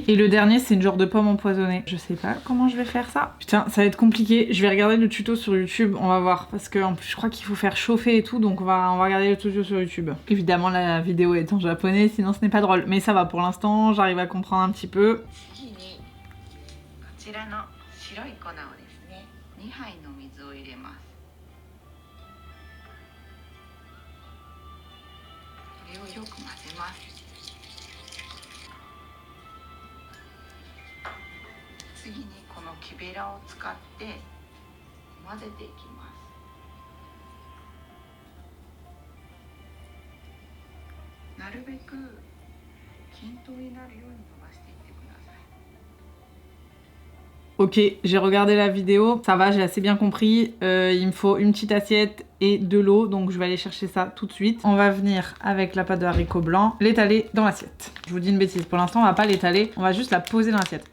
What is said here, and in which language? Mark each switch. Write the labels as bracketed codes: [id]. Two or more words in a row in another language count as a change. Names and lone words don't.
[fr] Et le dernier, c'est une genre de pomme empoisonnée. Je sais pas comment je vais faire ça. Putain, ça va être compliqué. Je vais regarder le tuto sur YouTube, on va voir. Parce que en plus, je crois qu'il faut faire chauffer et tout, donc on va regarder le tuto sur YouTube. Évidemment, la vidéo est en japonais, sinon ce n'est pas drôle. Mais ça va, pour l'instant, j'arrive à comprendre un petit peu. [ja] こちらの白い粉をですね、2杯の水を入れます。これをよく混ぜます。次にこの木べらを使って混ぜていきます。なるべく均等になるように伸ばしていってください。 [fr] Ok, j'ai regardé la vidéo, ça va, j'ai assez bien compris. Il me faut une petite assiette et de l'eau, donc je vais aller chercher ça tout de suite. On va venir avec la pâte de haricots blancs, l'étaler dans l'assiette. Je vous dis une bêtise, pour l'instant on va pas l'étaler, on va juste la poser dans l'assiette.